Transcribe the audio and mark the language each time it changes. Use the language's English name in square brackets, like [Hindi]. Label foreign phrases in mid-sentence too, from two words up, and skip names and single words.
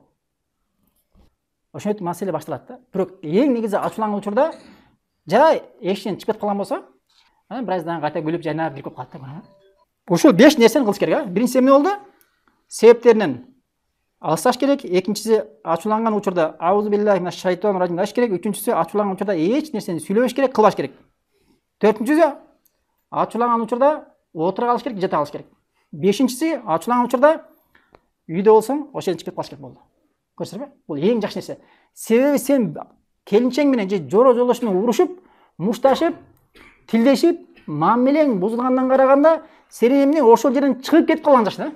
[Kyrgyz] Ошентип маселе башталат да. Бирок эң негизи ачууланган учурда жай эшиктен чыгып кетип калган болсо, бир аздан кайта күлүп жайнап бирикип калат да. Ушул 5 нерсени кылыш керек, Биринчиси эмне болду? Себептеринен алысташ керек. Экинчиси, ачууланган учурда [Arabic] أعوذ بالله من الشيطان الرجيم [Kyrgyz] деш керек. Үчүнчүсү, ачууланган учурда эч нерсени сүйлөбөш керек, кылбаш керек. Төртүнчүсү, ачууланган учурда отура калыш керек, жата калыш керек. Бешинчиси, ачууланган учурда үйдө болсоң, ошол жерден чыгып калыш керек болду. Көрсөңөрбү? Бул эң жакшы нерсе. Себеби сен келинчең менен же жоро жолдош менен урушуп, мушташып, тилдешип, мамилең бузулгандан караганда сенин эмне ошол жерден чыгып кетип калган жакшы да.